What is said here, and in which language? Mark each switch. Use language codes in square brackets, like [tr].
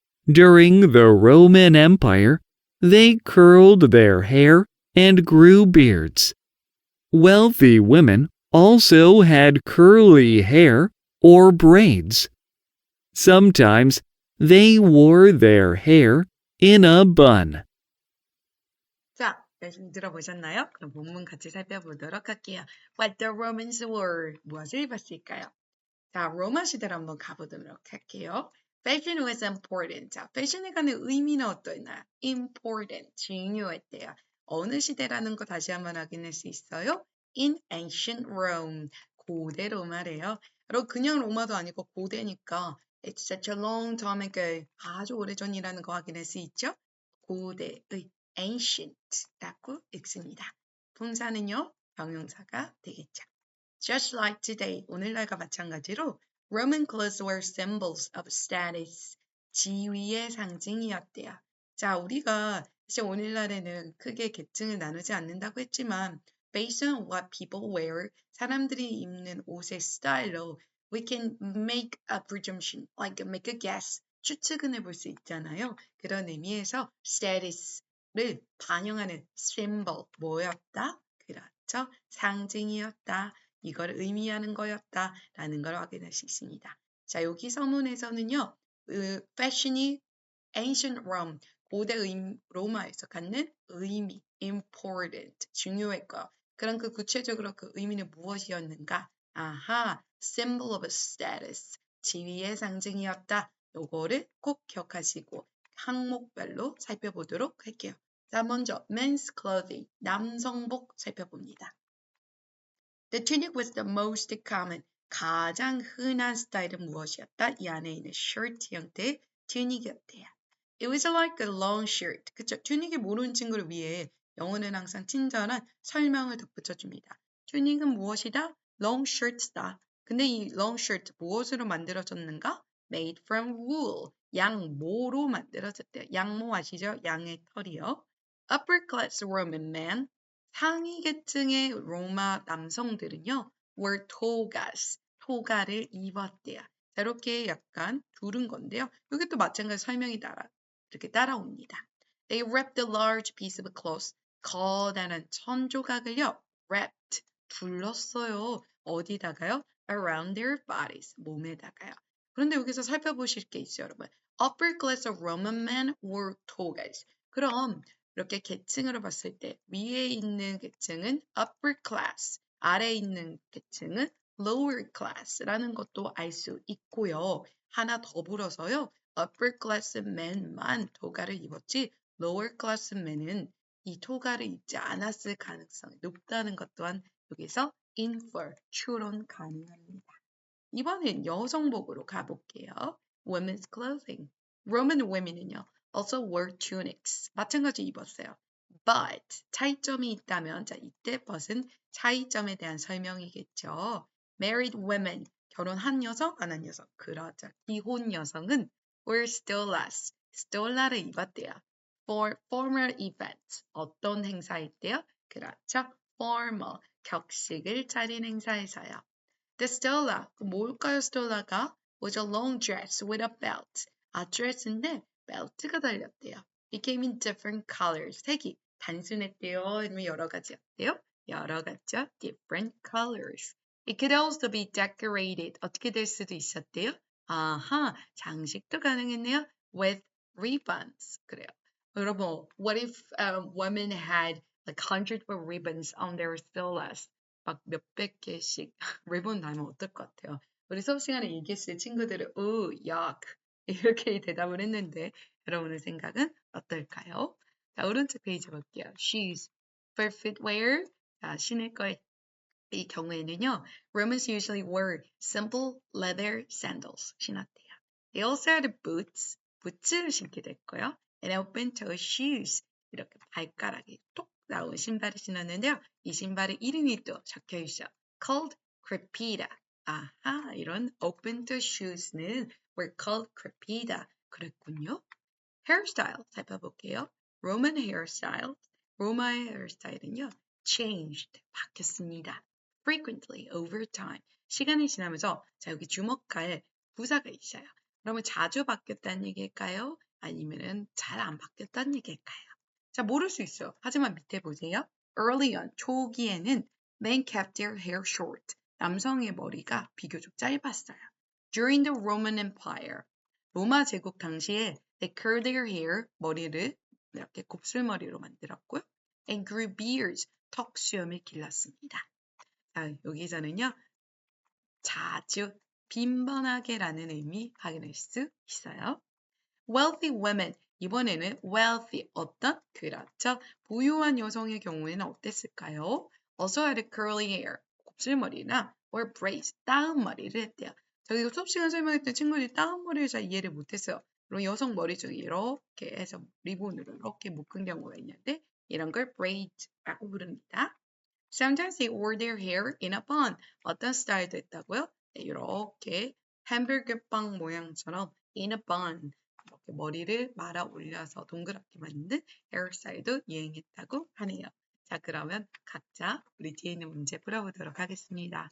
[en] During the Roman Empire, they curled their hair and grew beards. Wealthy women also had curly hair or braids. Sometimes they wore their hair in a bun. [ko] 자, 열심히 들어보셨나요? 그럼 본문 같이 살펴보도록 할게요. [en] What the Romans wore. [ko] 무엇을 입었을까요? 자, 로마 시대로 한번 가보도록 할게요. [en] Fashion was important. [ko] 자, 패션에 관한 의미는 어떠했나요? Important, 중요했대요. 어느 시대라는 거 다시 한번 확인할 수 있어요? [en] In ancient Rome, [ko] 고대 로마래요. 여러분 그냥 로마도 아니고 고대니까 [en] It's such a long time ago, [ko] 아주 오래전이라는 거 확인할 수 있죠? 고대의 ancient라고 읽습니다. 동사는요, 형용사가 되겠죠. [en] Just like today, [ko] 오늘날과 마찬가지로 [en] Roman clothes were symbols of status, [ko] 지위의 상징이었대요. 자, 우리가 사실 오늘날에는 크게 계층을 나누지 않는다고 했지만 [en] based on what people wear, [ko] 사람들이 입는 옷의 스타일로 [en] we can make a presumption, like make a guess, [ko] 추측은 해볼 수 있잖아요. 그런 의미에서 status를 반영하는 symbol, 뭐였다? 그렇죠? 상징이었다. 이걸 의미하는 거였다라는 걸 확인할 수 있습니다. 자, 여기 서문에서는요. 패션이 [en] ancient Rome, [ko] 고대 로마에서 갖는 의미, important, 중요했고, 그럼 그 구체적으로 그 의미는 무엇이었는가? 아하, [en] symbol of status, [ko] 지위의 상징이었다. 요거를 꼭 기억하시고 항목별로 살펴보도록 할게요. 자, 먼저 [en] men's clothing, [ko] 남성복 살펴봅니다. [en] The tunic was the most common, [ko] 가장 흔한 스타일은 무엇이었다? 이 안에 있는 shirt 형태의 tunic이었대요. [en] It was like a long shirt. [ko] 그쵸? tunic이 모르는 친구를 위해 영어는 항상 친절한 설명을 덧붙여줍니다. tunic은 무엇이다? long shirt다. 근데 이 long shirt 무엇으로 만들어졌는가? [en] Made from wool. [ko] 양모로 만들어졌대요. 양모 아시죠? 양의 털이요. [en] Upper class Roman men, [ko] 상위 계층의 로마 남성들은요, [en] were togas, [ko] 토가를 입었대요. 자, 이렇게 약간 두른 건데요. 이것도 마찬가지 설명이 이렇게 따라옵니다. [en] They wrapped a large piece of cloth, [ko] 커다란 천 조각을요, [en] wrapped, [ko] 둘렀어요. 어디다가요? [en] Around their bodies, [ko] 몸에다가요. 그런데 여기서 살펴보실 게 있어요, 여러분. [en] Upper class of Roman men wore togas. [ko] 그럼 이렇게 계층으로 봤을 때 위에 있는 계층은 upper class, 아래에 있는 계층은 lower class라는 것도 알 수 있고요. 하나 더불어서요. upper class men만 토가를 입었지 lower class men은 이 토가를 입지 않았을 가능성이 높다는 것 또한 여기서 infer, 추론 가능합니다. 이번엔 여성복으로 가볼게요. [en] Women's clothing. Roman women은요. also wore tunics. [ko] 마찬가지 입었어요. But 차이점이 있다면 자 이때 but은 차이점에 대한 설명이겠죠. [en] Married women [ko] 결혼한 여성, 안 한 여성. 그러죠. 기혼 여성은 [en] were stolas. [ko] stola를 입었대요. [en] For formal events. [ko] 어떤 행사일 때요? 그렇죠. formal. 격식을 차린 행사에서요. [en] The stola, [ko] 뭘까요, stola가? [en] Was a long dress with a belt. [ko] 드레스인데 벨트가 달렸대요. [en] It came in different colors. [ko] 색이 단순했대요. 아니면 여러 가지였대요? 여러 가지죠. [en] Different colors. It could also be decorated. [ko] 어떻게 될 수도 있었대요? 아하, 장식도 가능했네요. [en] With ribbons. [ko] 그래요. [en] 여러분, what if women had like hundreds of ribbons on their stolas? [ko] 막 몇백 개씩 리본 달면 어떨 것 같아요? 우리 수업 시간에 얘기했을 친구들은 yuck 이렇게 대답을 했는데 여러분의 생각은 어떨까요? 자, 오른쪽 페이지 볼게요. [en] Shoes, for footwear. [ko] 자, 신을 거의 이 경우에는요. [en] Romans usually wore simple leather sandals. [ko] 신었대요. [en] They also had boots. [ko] 부츠를 신게 됐고요. [en] And open-toe shoes. [ko] 이렇게 발가락이 톡 나온 신발을 신었는데요. 이 신발의 이름이 또 적혀 있죠. [en] Called crepita. [ko] 아하, 이런 [en] open-toe shoes는 were called crepita. [ko] 그랬군요. Hairstyle 살펴볼게요. [en] Roman hairstyle. [ko] 로마의 헤어스타일은요. [en] changed. [ko] 바뀌었습니다. [en] frequently, over time. [ko] 시간이 지나면서 자 여기 주목할 부사가 있어요. 그러면 자주 바뀌었다는 얘기일까요? 아니면은 잘 안 바뀌었다는 얘기일까요? 자, 모를 수 있어요. 하지만 밑에 보세요. [en] Early on, [ko] 초기에는 [en] men kept their hair short. [ko] 남성의 머리가 비교적 짧았어요. [en] During the Roman Empire, [ko] 로마 제국 당시에 [en] they curled their hair, [ko] 머리를 이렇게 곱슬머리로 만들었고요. [en] And grew beards, [ko] 턱수염을 길렀습니다. 자, 여기서는요. 자주, 빈번하게라는 의미 확인할 수 있어요. [en] Wealthy women, [ko] 이번에는 [en] wealthy, [ko] 어떤? 그렇죠. 부유한 여성의 경우에는 어땠을까요? [en] Also had curly hair, [ko] 곱슬머리나 [en] or braids, [ko] 따은 머리를 했대요. 저희 수업 시간 설명했던 친구들이 따은 머리를 잘 이해를 못했어요. 그럼 여성 머리 쪽에 이렇게 해서 리본으로 이렇게 묶은 경우가 있는데 이런 걸 braid라고 부릅니다. [en] Sometimes they wore their hair in a bun. [ko] 어떤 스타일도 있다고요? 네, 이렇게 햄버거 빵 모양처럼 [en] in a bun. [ko] 이렇게 머리를 말아 올려서 동그랗게 만든 헤어스타일도 유행했다고 하네요. 자, 그러면 각자 우리 뒤에 있는 문제 풀어보도록 하겠습니다.